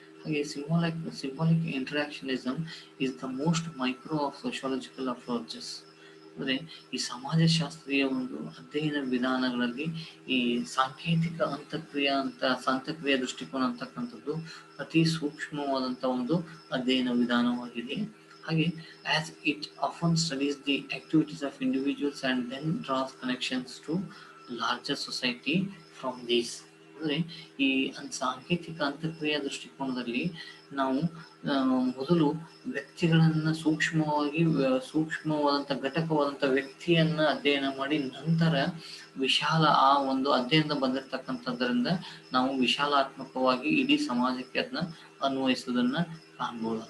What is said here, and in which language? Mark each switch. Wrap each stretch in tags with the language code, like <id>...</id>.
<en>ಹಾಗೆ symbolic interactionism is the most micro of sociological approaches.</en> <kn>ಅಂದ್ರೆ ಈ ಸಮಾಜಶಾಸ್ತ್ರೀಯ ಒಂದು ಅಧ್ಯಯನ ವಿಧಾನಗಳಲ್ಲಿ ಈ ಸಾಂಕೇತಿಕ ಅಂತಕ್ರಿಯಾ ದೃಷ್ಟಿಕೋನ ಅಂತಕ್ಕಂಥದ್ದು ಅತಿ ಸೂಕ್ಷ್ಮವಾದಂತ ಒಂದು ಅಧ್ಯಯನ ವಿಧಾನವಾಗಿದೆ.</kn> <en>ಹಾಗೆ as it often studies the activities of individuals and then draws connections to larger society from these.</en> <kn>ಅಂದ್ರೆ ಈ ಸಾಂಕೇತಿಕ ಅಂತಕ್ರಿಯಾ ದೃಷ್ಟಿಕೋನದಲ್ಲಿ ನಾವು ಮೊದಲು ವ್ಯಕ್ತಿಗಳನ್ನ ಸೂಕ್ಷ್ಮವಾದಂಥ ಘಟಕವಾದಂಥ ವ್ಯಕ್ತಿಯನ್ನ ಅಧ್ಯಯನ ಮಾಡಿ ನಂತರ ವಿಶಾಲ ಆ ಒಂದು ಅಧ್ಯಯನದ ಬಂದಿರತಕ್ಕಂಥದ್ರಿಂದ ನಾವು ವಿಶಾಲಾತ್ಮಕವಾಗಿ ಇಡೀ ಸಮಾಜಕ್ಕೆ ಅದನ್ನ ಅನ್ವಯಿಸುವುದನ್ನ ಕಾಣ್ಬೋದು.</kn>